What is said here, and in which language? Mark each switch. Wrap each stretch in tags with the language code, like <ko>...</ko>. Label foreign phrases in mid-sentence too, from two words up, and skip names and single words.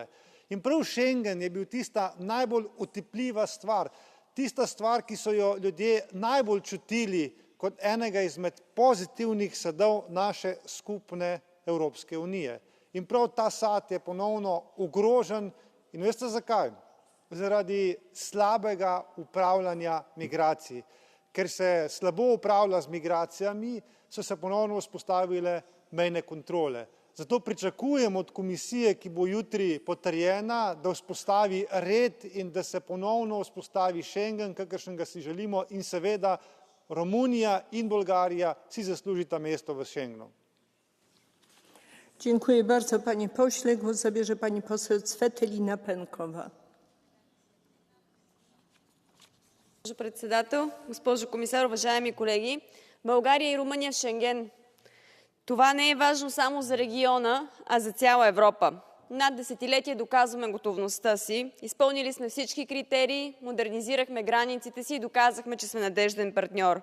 <sl>In prav Schengen je bil tista najbolj otipljiva stvar, tista stvar, ki so jo ljudje najbolj čutili kot enega izmed pozitivnih sadov naše skupne Evropske unije. In prav ta sad je ponovno ogrožen in veste zakaj? Zaradi slabega upravljanja migracij. Ker se slabo upravlja z migracijami, so se ponovno vzpostavile mejne kontrole. Zato pričakujem od komisije, ki bo jutri potrjena, da vzpostavi red in da se ponovno vzpostavi Schengen, kakršnega si želimo, in seveda Romunija in Bolgarija si zaslužita mesto v Schengenu.</sl> <pl>Dziękuję bardzo, panie pośle. Głos zabierze pani poseł Цветелина Пенкова.</pl> <bg>Госпожо председател, госпожо комисар, уважаеми колеги! България и Румъния в Шенген. Това не е важно само за региона, а за цяла Европа. Над десетилетие доказваме готовността си. Изпълнили сме всички критерии, модернизирахме границите си и доказахме, че сме надежден партньор.</bg>